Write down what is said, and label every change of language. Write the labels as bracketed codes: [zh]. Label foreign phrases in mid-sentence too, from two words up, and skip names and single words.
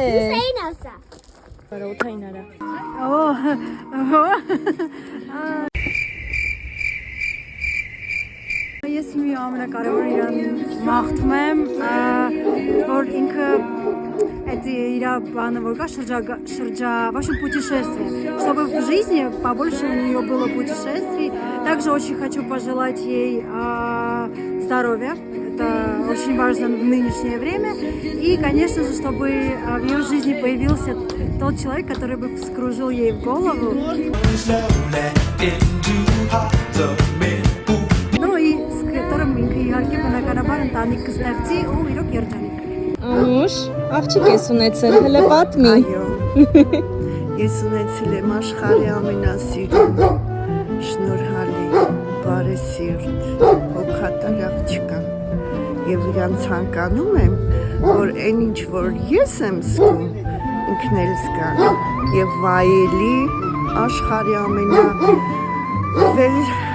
[hy] Լուսեին ասա։ Բարոթային արա։ Ես մի ամենակարևոր իրան մաղթում եմ, որ ինքը այդ իր բանը որ կա [ru] в общем, путешествие, чтобы в жизни побольше у нее было путешествий. Также очень хочу пожелать ей здоровья. Это очень важно в нынешнее время. И, конечно же, чтобы в ее жизни появился тот человек, который бы вскружил ей в голову. Ну и с которым [hy] իհարկե բնականաբար ընտանիք կստեղծի ու իրոք երջանիկ կլինի։ Անուշ, աղջիկ ես ունեցել, հələ պատմի։ Այո։ Ես ունեցել եմ աշխարհի ամենասիրուն, շնորհալի, բարեսիրտ, հոգատար աղջկա։ Եվ իրան ցանկանում եմ, որ այն ինչ որ ես եմ զգում, ինքն էլ զգա եւ վայելի աշխարհի ամենավեր